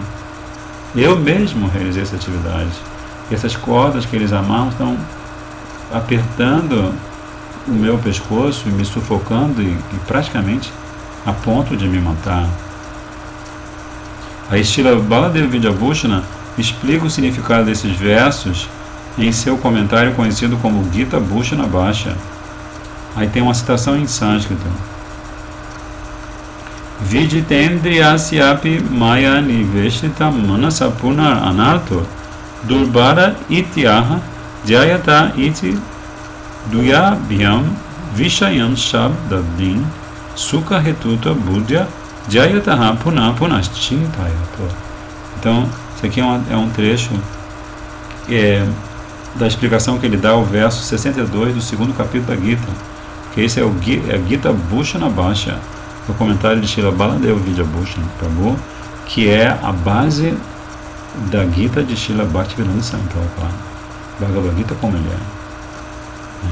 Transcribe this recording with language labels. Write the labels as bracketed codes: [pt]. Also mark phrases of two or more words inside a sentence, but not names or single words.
[pt] Eu mesmo realizei essa atividade. E essas cordas que eles amarram estão apertando o meu pescoço e me sufocando e praticamente a ponto de me matar. A Srila Baladeva Vidyabhushana explica o significado desses versos em seu comentário conhecido como Gita Bhushana Bhashya. Aí tem uma citação em sânscrito. [sa] Viditendriyasyapi maya niveshita manasa punar anarto durbara ityaha jayata iti duyabhyam vishayam shabdabdin sukha hetuta buddhya jayataha punapunascintayato. [pt] Então, isso aqui é um trecho da explicação que ele dá ao verso 62 do segundo capítulo da Gita, que esse é o Gita Bhushana Bhashya, o comentário de Srila Baladeva Vidyabhushana Prabhu, que é a base da Gita de Srila Bhaktivedanta Swami Prabhupada, Bhagavad Gita como ele é.